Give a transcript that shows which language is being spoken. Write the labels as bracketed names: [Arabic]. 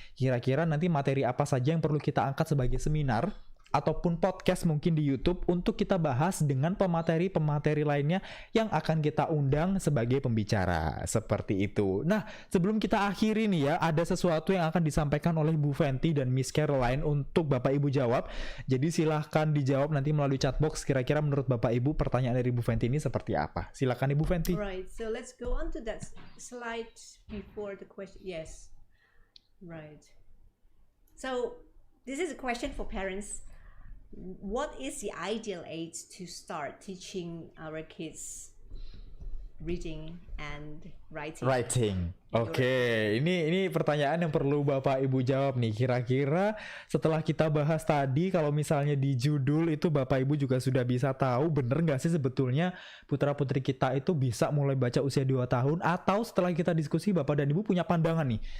[Indonesian] Kira-kira nanti materi apa saja yang perlu kita angkat sebagai seminar ataupun podcast mungkin di YouTube untuk kita bahas dengan pemateri-pemateri lainnya yang akan kita undang sebagai pembicara. Seperti itu. Nah, sebelum kita akhiri nih ya, ada sesuatu yang akan disampaikan oleh Bu Fenty dan Miss Caroline untuk Bapak Ibu jawab. Jadi silahkan dijawab nanti melalui chat box. Kira-kira menurut Bapak Ibu pertanyaan dari Bu Fenty ini seperti apa? Silahkan Ibu Fenty. [English] Right, so let's go on to that slide before the question. Yes, right. So this is a question for parents. What is the ideal age to start teaching our kids reading and writing? [Indonesian] Oke, ini pertanyaan yang perlu Bapak Ibu jawab nih. Kira-kira setelah kita bahas tadi, kalau misalnya di judul itu Bapak Ibu juga sudah bisa tahu bener nggak sih sebetulnya putra-putri kita itu bisa mulai baca usia 2 tahun, atau setelah kita diskusi Bapak dan Ibu punya pandangan nih.